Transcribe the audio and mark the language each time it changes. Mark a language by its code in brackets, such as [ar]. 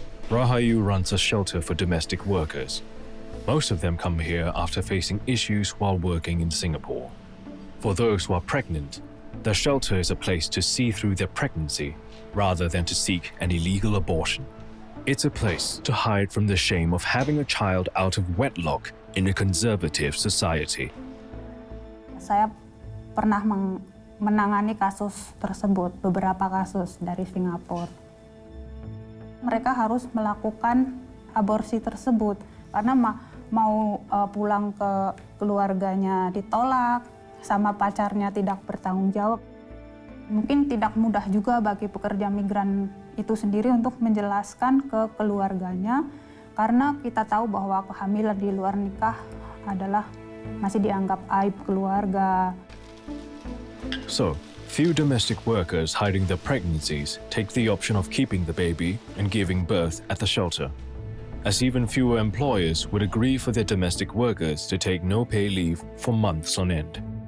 [en] Rahayu runs a shelter for domestic workers. Most of them come here after facing issues while working in Singapore. For those who are pregnant, the shelter is a place to see through their pregnancy rather than to seek an illegal abortion. It's a place to hide from the shame of having a child out of wedlock in a conservative society. [id] Saya pernah menangani kasus tersebut, beberapa kasus dari Singapura. Mereka harus melakukan aborsi tersebut karena mau pulang ke keluarganya ditolak, sama pacarnya tidak bertanggung jawab. Mungkin tidak mudah juga bagi pekerja migran itu sendiri untuk menjelaskan ke keluarganya karena kita tahu bahwa kehamilan di luar nikah adalah masih dianggap aib keluarga. [en] So, few domestic workers hiding their pregnancies take the option of keeping the baby and giving birth at the shelter, as even fewer employers would agree for their domestic workers to take no-pay leave for months on end.